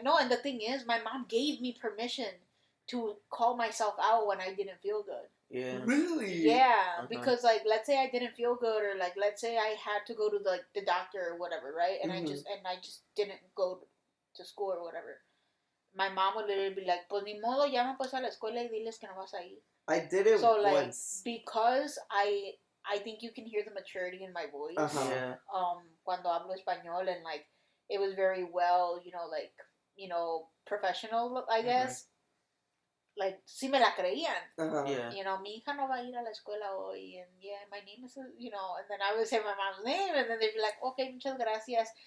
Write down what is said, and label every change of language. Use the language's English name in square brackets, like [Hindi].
[English] No, and the thing is, my mom gave me permission to call myself out when I didn't feel good. Yeah. Really? Yeah, because like, let's say I didn't feel good, or like, let's say I had to go to the doctor or whatever, right? And I just didn't go to school or whatever. My mom would literally be like, [Spanish] "Pues ni modo, llama pues a la escuela y diles que no vas a ir." [English] I did it So like, once. because I think you can hear the maturity in my voice. Yeah. [Spanish] Cuando hablo español, [English] and like, it was very well, like, professional, I guess. Like, [Spanish] sí me la creían. [English] Yeah. [Spanish] Mi hija no va a ir a la escuela hoy, [English] and yeah, my name is, and then I would say my mom's name, and then they'd be like, okay, [Spanish] muchas gracias.